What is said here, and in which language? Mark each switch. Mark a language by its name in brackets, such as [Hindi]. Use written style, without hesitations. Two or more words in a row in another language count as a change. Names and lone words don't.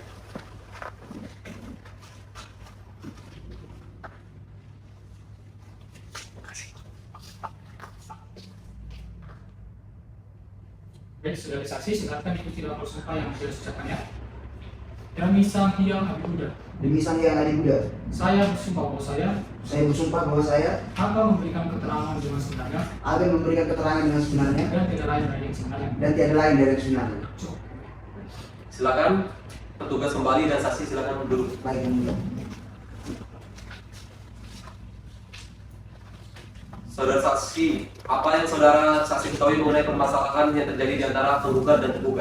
[Indonesian] Baik, saudara saksi, silakan ikuti lapor sumpah yang sudah diucapkan ya. Demi Sang Hyang Adi Buddha, Demi Sang Hyang Adi Buddha, saya bersumpah bahwa saya saya bersumpah bahwa saya akan memberikan keterangan dengan sebenarnya akan memberikan keterangan dengan sebenarnya dan tidak lain dari yang sebenarnya. dan tiada lain dari yang sebenarnya. Cukup. Silakan petugas kembali dan saksi silakan duduk. Baik, Yang Mulia. Saudara saksi, apa yang saudara saksi ketahui mengenai permasalahan yang terjadi di antara penggugat dan tergugat?